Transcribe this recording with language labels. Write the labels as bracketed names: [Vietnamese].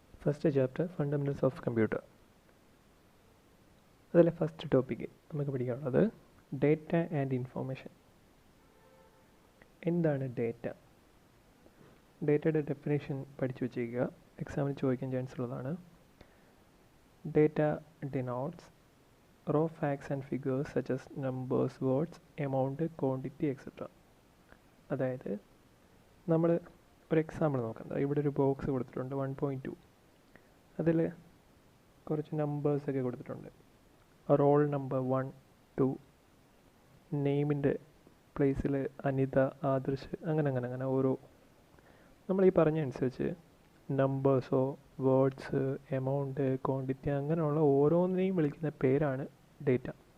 [English] First chapter fundamentals of computer. [Malayalam] അതിലെ first topic നമുക്ക് പഠിക്കാനുള്ളത് ഡേറ്റ ആൻഡ് ഇൻഫോർമേഷൻ. എന്താണ് ഡേറ്റ? ഡേറ്റയുടെ ഡെഫിനേഷൻ പഠിച്ചു വച്ചേക്കുക, എക്സാമിന് ചോദിക്കാൻ ചാൻസ് ഉള്ളതാണ്. [English] Data denotes raw facts and figures such as numbers, words, amount, quantity, etc. അതായത് [Malayalam] നമ്മൾ ഒരു എക്സാമ്പിൾ നോക്കാം. ഇവിടെ ഒരു ബോക്സ് കൊടുത്തിട്ടുണ്ട് 1.2. അതിൽ കുറച്ച് നമ്പേഴ്സൊക്കെ കൊടുത്തിട്ടുണ്ട്. റോൾ നമ്പർ 1, 2, നെയിമിൻ്റെ പ്ലേസിൽ അനിത, ആദർശ്, അങ്ങനെ ഓരോ നമ്മൾ ഈ പറഞ്ഞ അനുസരിച്ച് നമ്പേഴ്സോ വേർഡ്സ്, എമൗണ്ട്, ക്വാണ്ടിറ്റി അങ്ങനെയുള്ള ഓരോന്നിനെയും വിളിക്കുന്ന പേരാണ് ഡേറ്റ.